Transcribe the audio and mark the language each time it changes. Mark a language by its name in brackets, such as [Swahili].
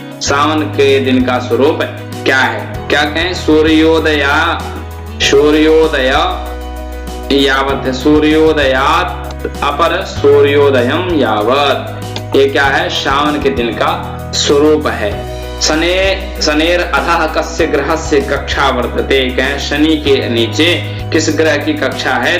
[Hindi] सावन के दिन का स्वरूप क्या है? क्या कहें? सूर्योदय यावत है। [Sanskrit] सूर्योदयात अपर सूर्योदयम यावत। [Hindi] ये क्या है? श्रावण के दिन का स्वरूप है। [Sanskrit] शनेर अधः कस्य ग्रहस्य कक्षा वर्तते। [Hindi] कहें शनि के नीचे किस ग्रह की कक्षा है?